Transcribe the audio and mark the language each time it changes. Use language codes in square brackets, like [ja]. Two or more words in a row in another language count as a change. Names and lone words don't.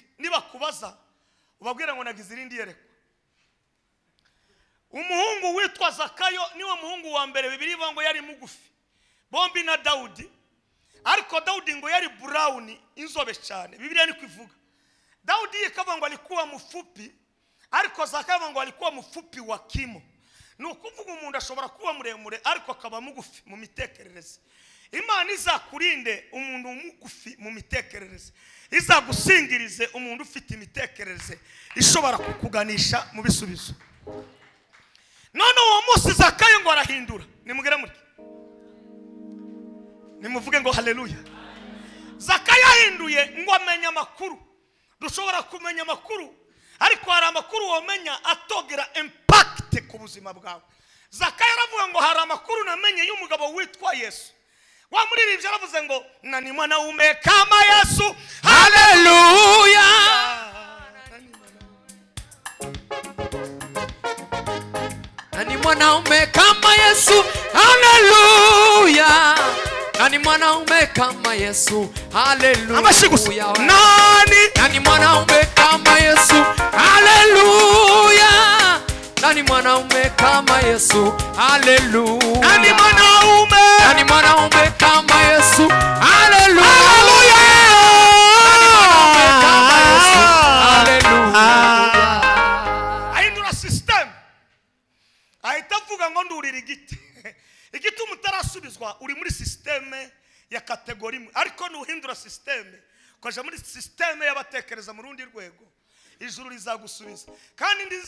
[rw] Niba kubaza ubabwira ngo nagize irindi yerekwa. Umuhungu witwa Zakayo niwe muhungu wa mbere Bibiliya ivuga ngo yari mugufi bombi na Dawudi, ariko Dawudi ngo yari brown inzobe cyane. Bibiliya niko ivuga. Dawudi ikavuga ngo [sw] alikuwa mfupi, [rw] ariko Zakayo ngo [sw] alikuwa mfupi wa kimo. [rw] Nukuvuga umuntu ashobora kuba muremure ariko akaba mugufi mu mitekerereze. Imana izakurinde umuntu mugufi mu mitekerereze, izagusingirize umuntu ufite imitekerereze ishobora kukuganisha mu bisubizo. None uwo munsi Zakayo ngo arahindura. Nimugire muti nimuvuge ngo haleluya. Zakayo ahinduye ngo amenya amakuru. Dushobora kumenya amakuru ariko hari amakuru wamenya atogera impact ku buzima bwawe. Zakayo aravuga ngo hari amakuru namenye y'umugabo witwa Yesu. Wa muririmbyi aravuze ngo [sw] nani mwanaume kama Yesu. haleluya nani mwanaume kama Yesu. Haleluya nani mwanaume kama Yesu. Haleluya nani mwanaume kama Yesu. Haleluya nani mwanaume kama Yesu. Haleluya Nani mwanaume kama Yesu. Haleluya [rw] ahindura system. Ahitavuga ngo ndurira igiti. Igiti umutarasubizwa uri muri systeme ya kategori imwe, ariko nuhindura systeme kwaje muri systeme y'abatekereza mu rundi rwego ijuru rizagusubiza.